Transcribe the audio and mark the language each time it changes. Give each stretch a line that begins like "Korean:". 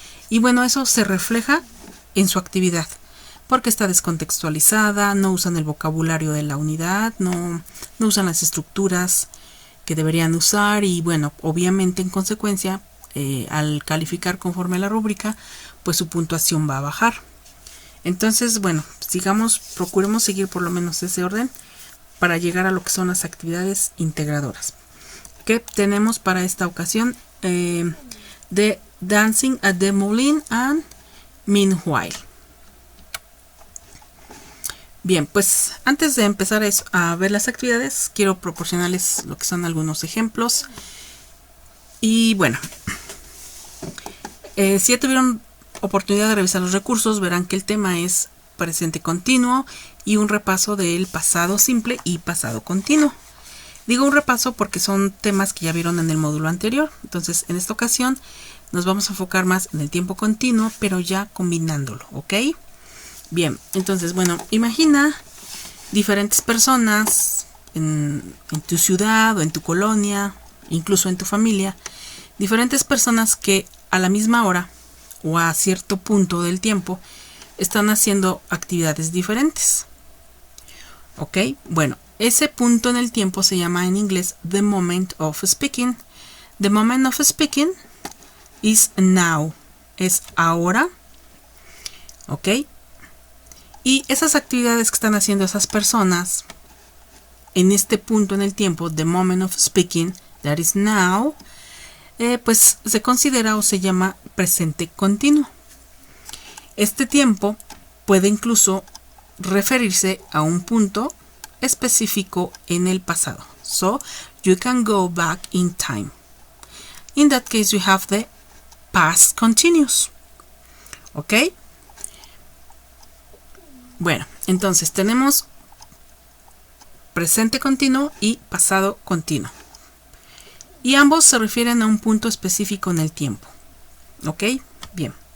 Spanish: Y bueno, eso se refleja en su actividad, porque está descontextualizada, no usan el vocabulario de la unidad, no usan las estructuras que deberían usar y bueno, obviamente en consecuencia, al calificar conforme a la rúbrica, pues su puntuación va a bajar. Entonces, bueno, procuremos seguir por lo menos ese orden para llegar a lo que son las actividades integradoras que tenemos para esta ocasión. De Dancing at the Moulin and Meanwhile. Bien, pues antes de empezar a ver las actividades, quiero proporcionarles lo que son algunos ejemplos. Y bueno, si ya tuvieron oportunidad de revisar los recursos, verán que el tema es presente continuo y un repaso del pasado simple y pasado continuo. Digo un repaso porque son temas que ya vieron en el módulo anterior. Entonces, en esta ocasión nos vamos a enfocar más en el tiempo continuo, pero ya combinándolo, ¿ok? Bien, entonces, bueno, imagina diferentes personas en tu ciudad o en tu colonia, incluso en tu familia, diferentes personas que a la misma hora o a cierto punto del tiempo están haciendo actividades diferentes. ¿Ok? Bueno, ese punto en el tiempo se llama en inglés
English: the moment of speaking. The moment of speaking is now.
Spanish: Es ahora. ¿Ok? Y esas actividades que están haciendo esas personas en este punto en el tiempo,
English: the moment of speaking, that is now,
Spanish: pues se considera o se llama presente continuo. Este tiempo puede incluso referirse a un punto específico en el pasado.
English: So, you can go back in time. In that case, you have the past continuous.
Spanish: ¿Ok? Bueno, entonces tenemos presente continuo y pasado continuo. Y ambos se refieren a un punto específico en el tiempo. ¿Ok? Bien.